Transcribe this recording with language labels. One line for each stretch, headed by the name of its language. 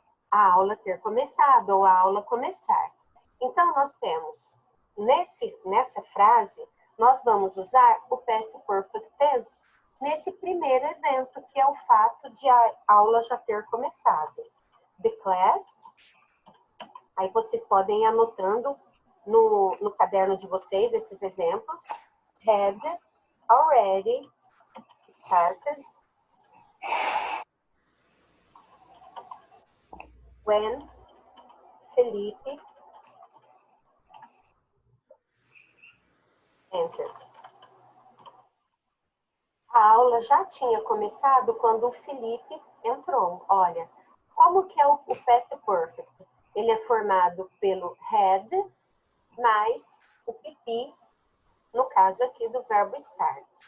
Portuguese: A aula ter começado ou a aula começar. Então, nós temos, nessa frase, nós vamos usar o Past Perfect Tense nesse primeiro evento, que é o fato de a aula já ter começado.
English: The class,
Portuguese: aí vocês podem ir anotando no caderno de vocês esses exemplos.
English: Had already started when Felipe entered.
Portuguese: A aula já tinha começado quando o Felipe entrou. Olha, como que é o Past Perfect? Ele é formado pelo had mais o PP, no caso aqui do verbo start.